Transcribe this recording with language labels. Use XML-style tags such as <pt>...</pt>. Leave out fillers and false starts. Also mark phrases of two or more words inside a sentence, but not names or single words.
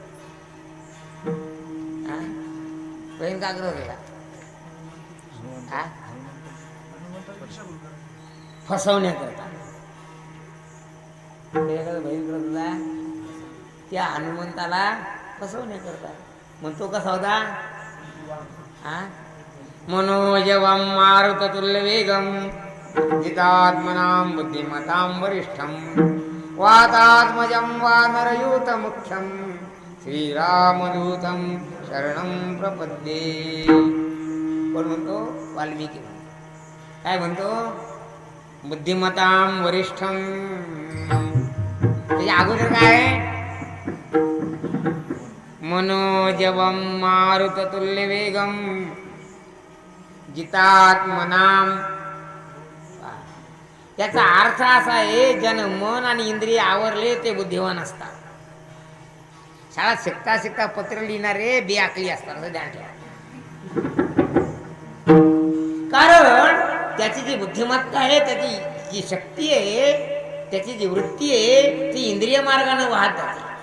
<mr>भजन का करत होता. फसवण्याकरता भजन करत होता, त्या हनुमंताला फसवण्याकरता. मग तो कसा होता.</mr> <sa>मनोजवं मारुततुल्यवेगं जितात्मनां बुद्धिमतां वरिष्ठं वातात्मजं वानरयूतमुख्यं श्रीरामदूतं शरणं प्रपद्ये.</sa> <mr>कोण म्हणतो. वाल्मिकी म्हणतो. काय म्हणतो.</mr> <sa>बुद्धिमतां वरिष्ठं.</sa> <mr>त्याच्या अगोदर काय.</mr> <sa>मनोजवं मारुततुल्यवेगं जितात्मनाम.</sa> <mr>त्याचा अर्थ असा आहे, जन मन आणि इंद्रिय आवरले ते बुद्धिवान असतात. शाळा शिकता शिकता पत्र लिहिणारे बेअकली असतात असं ध्यान ठेवा. कारण त्याची जी बुद्धिमत्ता आहे, त्याची जी शक्ती आहे, त्याची जी वृत्ती आहे ती इंद्रिय मार्गाने वाहत जाते.</mr>